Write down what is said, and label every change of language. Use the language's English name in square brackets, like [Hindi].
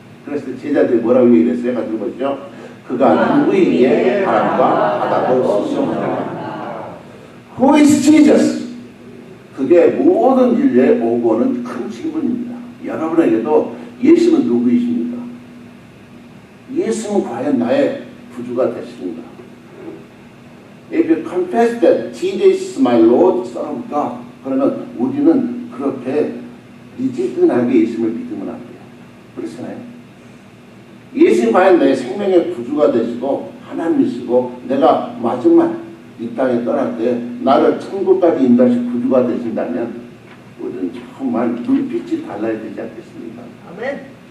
[Korean] 그래서 제자들이 뭐라고 얘기했어요? 가지고 보시죠. 그가 누구에게 바람과 바다도 수용하라. [English] Who is Jesus? [Korean] 그게 모든 인류에 오고 오는 큰 질문입니다. 여러분에게도 예수는 누구이십니까? 예수는 과연 나의 구주가 되십니까? [English] If you confess that Jesus is my Lord, Son of God, [Korean] 그러면 우리는 그렇게 미지근하게 예수를 믿으면 안 돼요. 그렇잖아요. 예수님 과연 내 생명의 구주가 되시고 하나님이시고 내가 마지막 이 땅에 떠날 때 나를 천국까지 인도하실 구주가 되신다면 우리는 정말 눈빛이 달라야 되지 않겠습니까? 아멘.